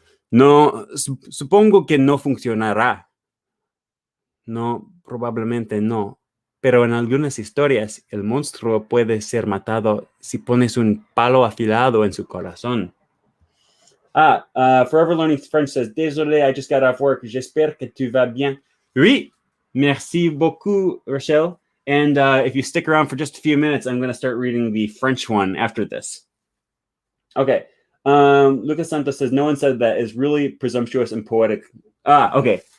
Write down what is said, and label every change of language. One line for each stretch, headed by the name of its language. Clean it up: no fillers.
Spanish: No, supongo que no funcionará. No, probablemente no. Pero en algunas historias, el monstruo puede ser matado si pones un palo afilado en su corazón.
English: Forever Learning French says,
French: Désolé,
English: I just got off work.
French: J'espère que tu vas bien. Oui, merci beaucoup, Rochelle.
English: And if you stick around for just a few minutes, I'm going to start reading the French one after this. Okay. Lucas Santos says, no one said that. Is really presumptuous and poetic. Okay.